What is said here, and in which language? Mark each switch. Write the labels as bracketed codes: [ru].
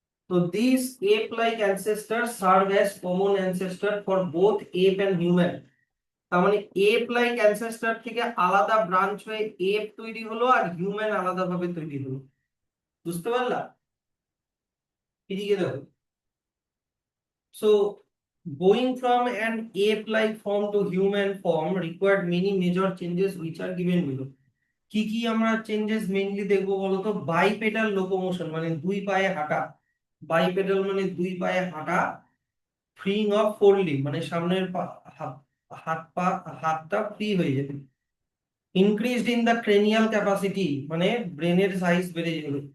[en] তো this ape like ancestor serve as common ancestor for both ape and human. [bn] তার মানে app like ancestor থেকে আলাদা branch হয়ে এপ তৈরি হলো আর হিউম্যান আলাদাভাবে তৈরি হলো। বুঝতে পারলা? এদিকে দেখো। [en] So, going from an ape-like form to human form required many major changes which are given below. [bn] কি কি আমরা চেঞ্জেস মেইনলি দেখবো বলতো? বাইপেডাল লোকোমোশন মানে দুই পায়ে হাঁটা, বাইপেডাল মানে দুই পায়ে হাঁটা, ফ্রিং অফ ফোর লিম্ব মানে সামনের হাত পা, হাতটা ফ্রি হয়ে যাবে। Increased in the cranial capacity মানে ব্রেনের সাইজ বেড়ে যাবে।